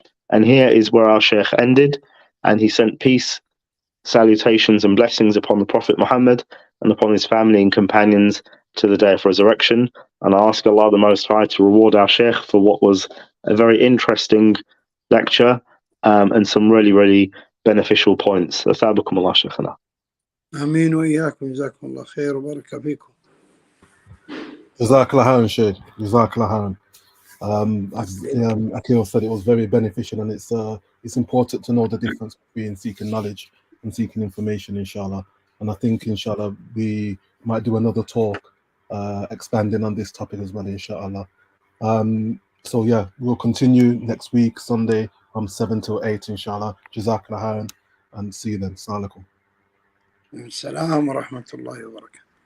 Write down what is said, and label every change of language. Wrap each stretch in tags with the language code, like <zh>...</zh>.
<en>And here is where our Shaykh ended, and he sent peace, salutations and blessings upon the Prophet Muhammad and upon his family and companions to the day of resurrection. And I ask Allah the Most High to reward our Shaykh for what was a very interesting lecture, and some really, really beneficial points.</en> <ar>أثابكم الله شيخنا. آمين وإياكم جزاكم الله خير وبارك فيكم. Jazakallah khairan, Sheikh. Jazakallah khairan.</ar> <en>As Akil said, it was very beneficial, and it's important to know the difference between seeking knowledge and seeking information, inshallah. And I think, inshallah, we might do another talk expanding on this topic as well, inshallah. So yeah, we'll continue next week, Sunday, from 7 till 8, inshallah. Jazakallah khairan, and see you then.</en> <ar>Assalamu alaikum. السلام ورحمة الله وبركاته.</ar>